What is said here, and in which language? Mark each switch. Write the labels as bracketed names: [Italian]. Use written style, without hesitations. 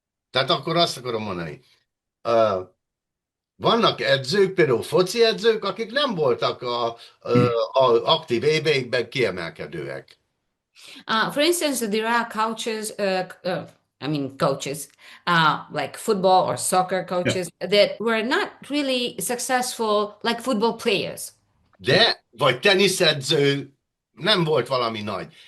[Hungarian] Tehát akkor azt akarom mondani. Uh, Vannak edzők, például foci edzők, akik nem voltak a aktív éveikben kiemelkedőek. [English] For instance, there are coaches, coaches, like football or soccer Yeah. coaches that were not really successful like football players. [Hungarian] Vagy teniszedző nem volt valami nagy.